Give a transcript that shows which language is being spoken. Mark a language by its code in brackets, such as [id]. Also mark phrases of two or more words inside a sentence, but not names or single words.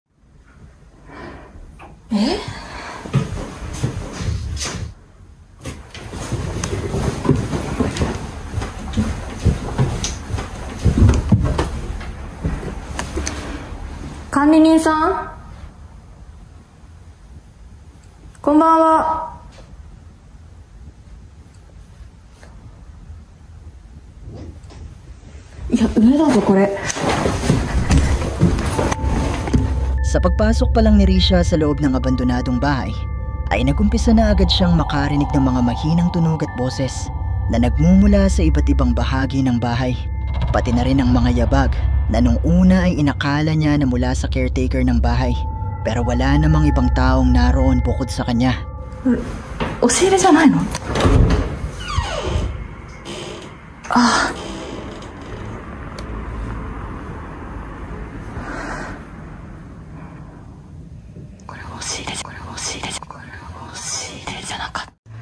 [ja] 管理人さん、こんばんは。いや、上だぞこれ。 [tl] Sa pagpasok pa lang ni Risha sa loob ng abandonadong bahay, ay nagumpisa na agad siyang makarinig ng mga mahinang tunog at boses na nagmumula sa iba't ibang bahagi ng bahay. Pati na rin ang mga yabag na nung una ay inakala niya na mula sa caretaker ng bahay, pero wala namang ibang taong naroon bukod sa kanya. [ja] 押し入れじゃないの？ああ。これ押し入れじゃなかった。